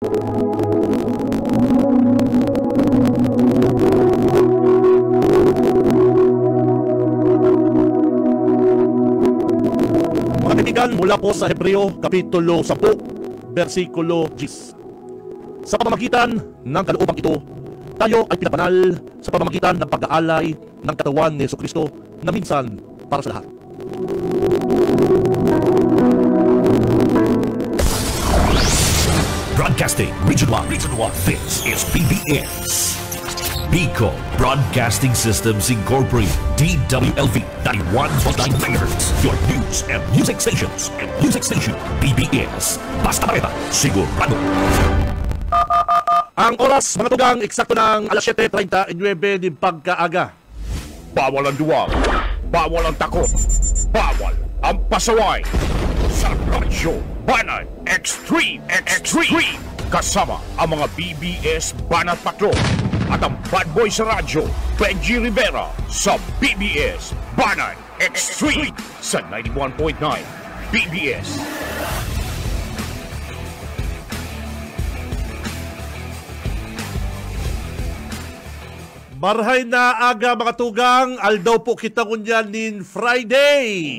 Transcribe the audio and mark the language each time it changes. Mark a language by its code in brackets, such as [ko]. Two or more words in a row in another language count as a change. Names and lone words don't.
[tl] Mga kaibigan, mula po sa Hebreo, Kapitulo 10, versikulo 10. Sa pamamagitan ng kaloobang ito, tayo ay pinapanal sa pamamagitan ng pag-aalay ng katawan ni Jesucristo na minsan para sa lahat. [en] Broadcasting Region 1. This is PBS. Bicol Broadcasting Systems Incorporated, DWLV 91.9 MHz. Your news and music stations. [bik] PBS. Basta Mareta, sigurado. [tl] Ang oras, mga tugang, eksakto ng alas 7:39 ng pagkaaga. Bawal ang duwag, bawal ang takot, bawal ang pasaway. Sa Radyo Banat Extreme. Kasama ang mga BBS Banat Patrol at ang bad boy sa radyo, Benji Rivera sa BBS Banat Extreme sa 91.9 BBS. [bik] Marhay na aga mga tugang, aldaw po kita kunyan nin Friday.